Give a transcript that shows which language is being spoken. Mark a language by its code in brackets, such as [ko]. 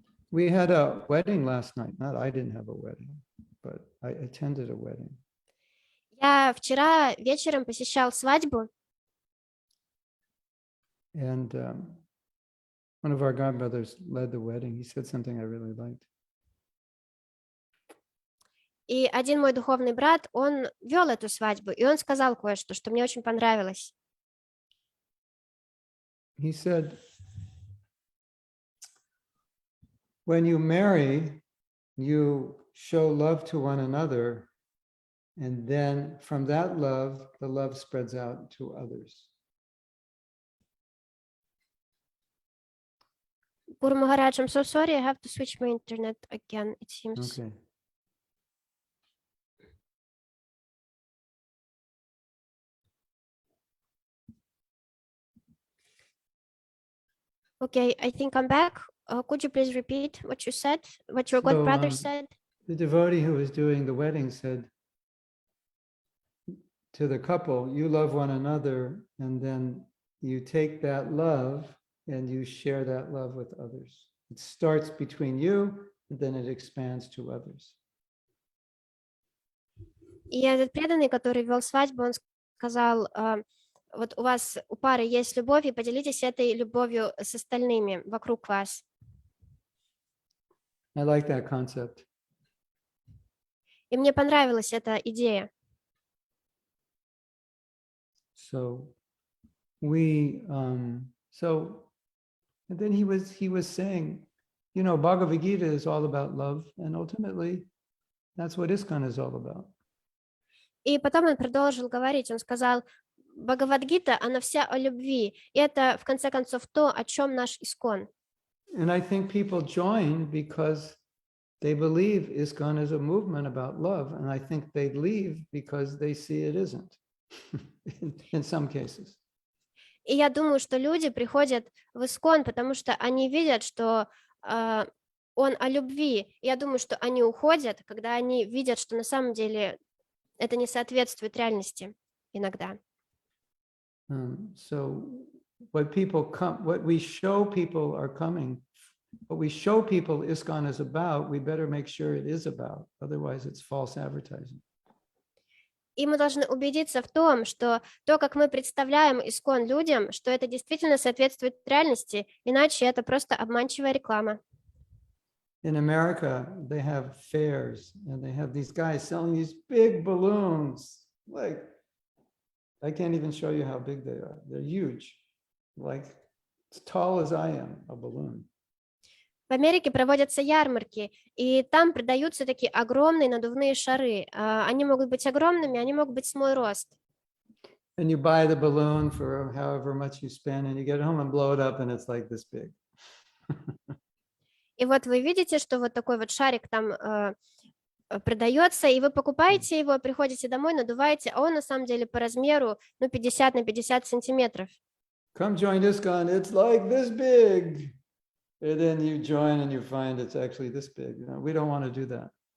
[en] We had a wedding last night. I didn't have a wedding, but I attended a wedding. [ru] Я вчера вечером посещал свадьбу. [en] And one of our godbrothers led the wedding. He said something I really liked. [ru] И один мой духовный брат, он вел эту свадьбу, и он сказал кое-что, что мне очень понравилось. [en] He said, when you marry, you show love to one another, and then from that love, the love spreads out to others. Guru Maharaj, I'm so sorry, I have to switch my internet again, it seems. Okay. Okay, I think I'm back. Could you please repeat what you said, what your god brother said? The devotee who was doing the wedding said to the couple, you love one another, and then you take that love and you share that love with others. It starts between you, and then it expands to others. [ru] И этот преданный, который вел свадьбу, он сказал, вот у пары есть любовь, и поделитесь этой любовью с остальными вокруг вас. [en] I like that concept. [ru] И мне понравилась эта идея. [en] So and then he was saying, Bhagavad Gita is all about love, and ultimately that's what ISKCON is all about. [ru] И потом он продолжил говорить, он сказал, Бхагавад-гита, она вся о любви, и это, в конце концов, то, о чем наш искон. [en] And I think people join because they believe ISKCON is a movement about love, and I think they leave because they see it isn't, in some cases. [ru] И я думаю, что люди приходят в искон, потому что они видят, что он о любви. Я думаю, что они уходят, когда они видят, что на самом деле это не соответствует реальности иногда. [en] So what we show people are coming, what we show people ISKCON is about, we better make sure it is about, otherwise it's false advertising. [ru] И мы должны убедиться в том, что то, как мы представляем ИСККОН людям, что это действительно соответствует реальности, иначе это просто обманчивая реклама. [en] In America, they have fairs and they have these guys selling these big balloons. Like, I can't even show you how big they are. They're huge, like as tall as I am, a balloon. [ru] В Америке проводятся ярмарки, и там продаются такие огромные надувные шары. Они могут быть огромными, они могут быть с мой рост. [en] And you buy the balloon for however much you spend, and you get home and blow it up, and it's like this big. [ru] И вот вы видите, что вот такой вот шарик там продается, и вы покупаете его, приходите домой, надуваете, а он на самом деле по размеру 50 на 50 сантиметров. [en] Come join ISKCON, it's like this big. And then you join and you find it's actually this big. You know, we don't want to do that.